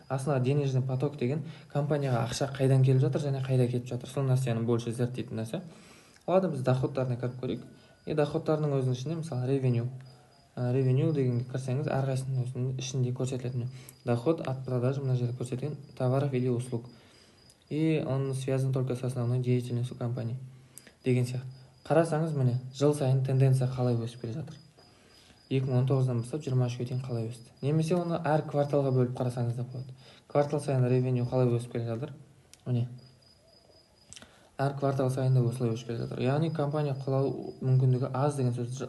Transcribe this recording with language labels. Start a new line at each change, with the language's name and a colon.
Kazakh: Астына
Russian: денежный поток
Kazakh: деген компанияға ақша қайдан келіп жатыр және қайда кетіп жатыр. Сол нәрсені
Russian: больше
Kazakh: зерттейтін нәрсе.
Russian: Ладно,
Kazakh: біз доходтарына кіріп көрейік. И доходтарының өзінің ішінде, мысалы, revenue. Revenue дегенге кірсеңіз, әрқайсының өзінің ішінде көрсетілетін.
Russian: Доход от продажи, мына жерде көрсетілген товаров или услуг. И он связан только с основной деятельностью компании.
Kazakh: Деген сияқты. Қарасаңыз, міне, жыл сайын тенденция қалай өсіп келе жатыр. 2019-дан бастап 23-ге дейін қалай өсті. Немесе оны әр кварталға бөліп қарасаңыз да болады. Квартал сайын revenue қалай өсіп келе жатыр. Міне. Әр квартал сайында осылай өсіп келе жатыр. Яғни компания құлау мүмкіндігі аз деген сөз.